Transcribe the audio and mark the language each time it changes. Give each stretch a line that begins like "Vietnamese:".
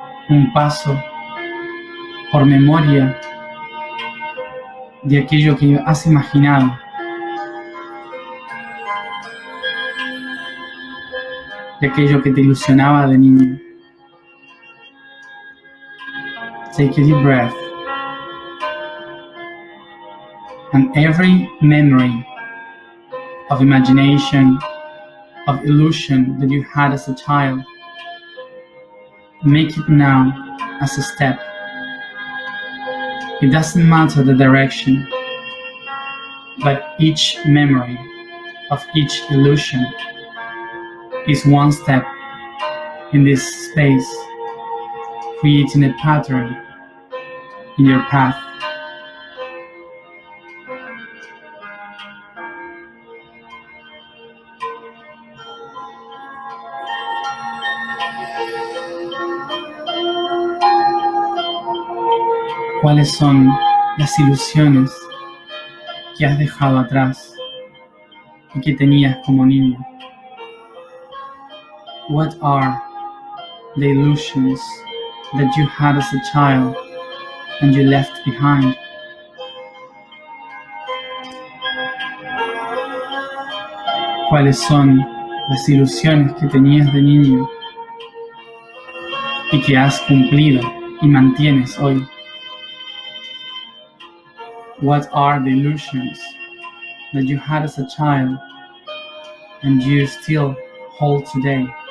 Spanish: Un paso por memoria de aquello que has imaginado, de aquello que te ilusionaba de niño.
English: Take a deep breath, and every memory of imagination, of illusion that you had as a child, make it now as a step. It doesn't matter the direction, but each memory of each illusion is one step in this space, creating a pattern in your path.
Spanish: ¿Cuáles son las ilusiones que has dejado atrás y que tenías como niño?
English: What are the illusions that you had as a child and you left behind?
Spanish: ¿Cuáles son las ilusiones que tenías de niño y que has cumplido y mantienes hoy?
English: What are the illusions that you had as a child and you still hold today?